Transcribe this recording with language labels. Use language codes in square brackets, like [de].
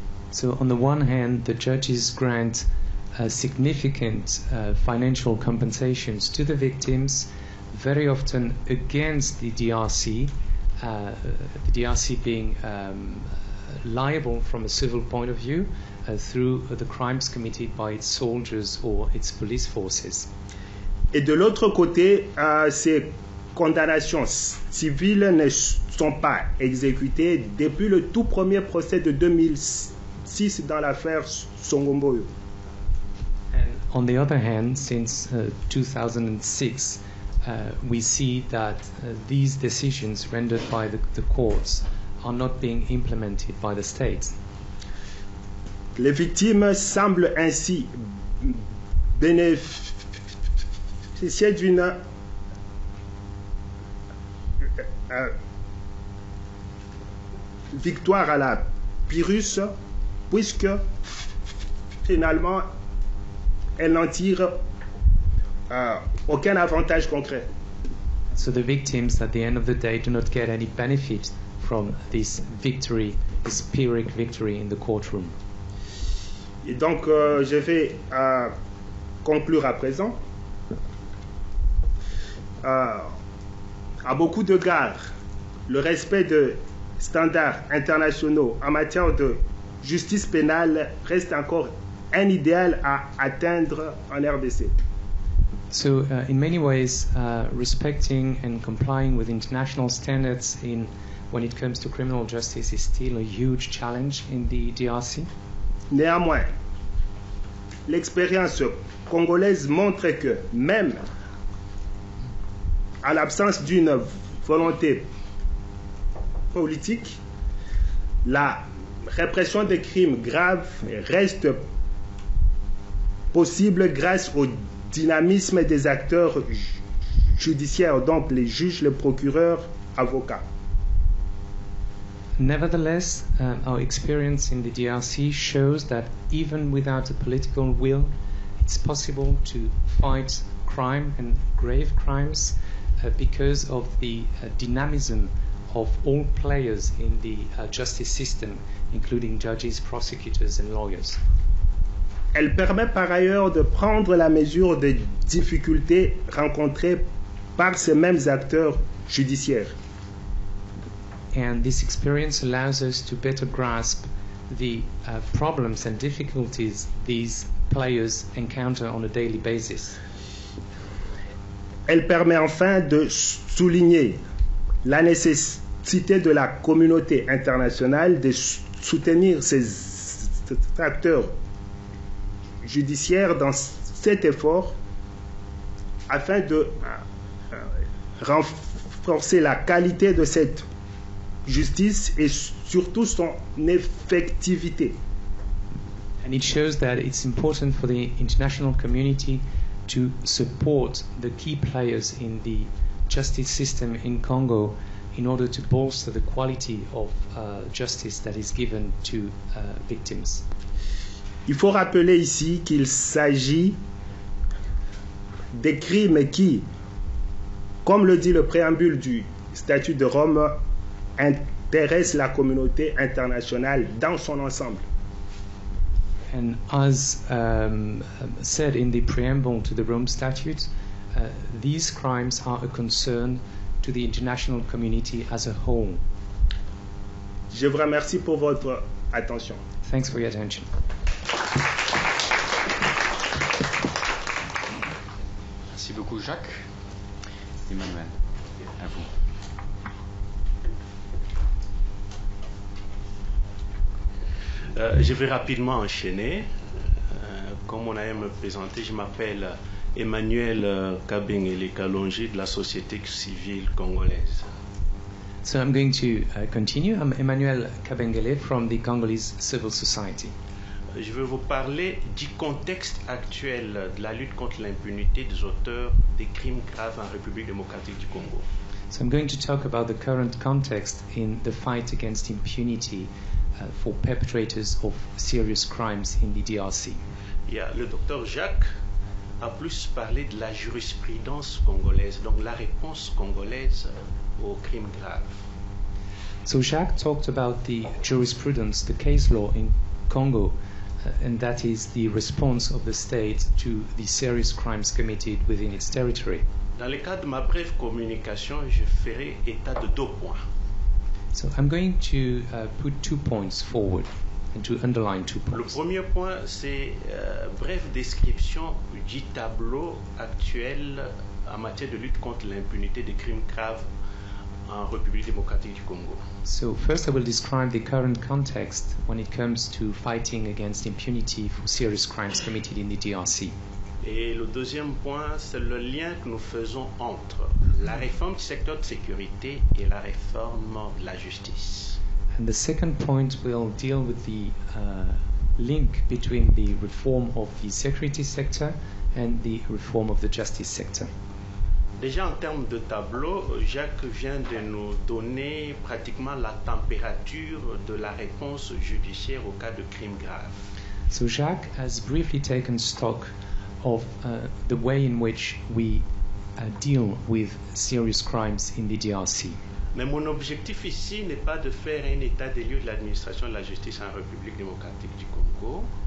[en] So on the one hand, the judges grant significant financial compensations to the victims, very often against the DRC, the DRC being liable from a civil point of view through the crimes committed by its soldiers or its police forces. [fr] Et de l'autre côté, ces condamnations civiles ne sont pas exécutées depuis le tout premier procès de 2006 dans l'affaire Songomboyo. [en] And on the other hand, since 2006, we see that these decisions rendered by the courts are not being implemented by the states. [fr] Les victimes semblent ainsi bénéficier d'une victoire à la Pyrrhus, puisque finalement elles n'en tirent aucun avantage concret. [en] So the victims at the end of the day do not get any benefit from this victory, this Pyrrhic victory in the courtroom. [fr] Et donc je vais conclure à présent. À beaucoup d'égards, le respect de standards internationaux en matière de justice pénale reste encore un idéal à atteindre en RDC. [en] So, in many ways, respecting and complying with international standards when it comes to criminal justice is still a huge challenge in the DRC. [fr] Néanmoins, l'expérience congolaise montre que même en l'absence d'une volonté politique, la répression des crimes graves reste possible grâce au dynamisme des acteurs judiciaires, donc les juges, les procureurs, avocats. [en] Nevertheless, our experience in the DRC shows that even without a political will, it's possible to fight crime and grave crimes because of the dynamism of all players in the justice system, including judges, prosecutors and lawyers. [fr] Elle permet par ailleurs de prendre la mesure des difficultés rencontrées par ces mêmes acteurs judiciaires. [en] And this experience allows us to better grasp the problems and difficulties these players encounter on a daily basis. [fr] Elle permet enfin de souligner la nécessité de la communauté internationale de soutenir ces acteurs judiciaires dans cet effort afin de renforcer la qualité de cette justice et surtout son effectivité. [en] And it shows that it's important for the international community to support the key players in the justice system in Congo in order to bolster the quality of justice that is given to victims. [fr] Il faut rappeler ici qu'il s'agit des crimes qui, comme le dit le préambule du statut de Rome, intéressent la communauté internationale dans son ensemble. [en] And as said in the preamble to the Rome Statute, these crimes are a concern to the international community as a whole. [fr] Je vous remercie pour votre attention. [en] Thanks for your attention. [fr] Merci beaucoup Jacques. Emmanuel, à vous. Je vais rapidement enchaîner. Comme on a me présenter, je m'appelle Emmanuel Kabengele Kalonji de la société civile congolaise. [en] So I'm going to continue. I'm Emmanuel Kabengele from the Congolese Civil Society. [fr] Je vais vous parler du contexte actuel de la lutte contre l'impunité des auteurs des crimes graves en République démocratique du Congo. [en] So I'm going to talk about the current context in the fight against impunity for perpetrators of serious crimes in the DRC. [fr] Le docteur Jacques a plus parlé de la jurisprudence congolaise, donc la réponse congolaise aux crimes graves. [en] So Jacques talked about the jurisprudence, the case law in Congo, and that is the response of the state to the serious crimes committed within its territory. [fr] Dans le cadre de ma brève communication, je ferai état de 2 points. [en] So I'm going to put 2 points forward and to underline 2 [fr] Le [en] points. [fr] premier point, c'est brève description du tableau actuel en matière de lutte contre l'impunité des crimes graves en République démocratique du Congo. [en] So first I will describe the current context when it comes to fighting against impunity for serious crimes committed in the DRC. [fr] Et le deuxième point, c'est le lien que nous faisons entre la réforme du secteur de sécurité et la réforme de la justice. [en] And the second point will deal with the link between the reform of the security sector and the reform of the justice sector. [fr] Déjà en termes de tableau, Jacques vient de nous donner pratiquement la température de la réponse judiciaire au cas de crimes graves. [en] So Jacques has briefly taken stock of the way in which we deal with serious crimes in the DRC. [fr] Mais mon objectif ici n'est pas de faire un état des lieux de l'administration de la justice en République démocratique du Congo.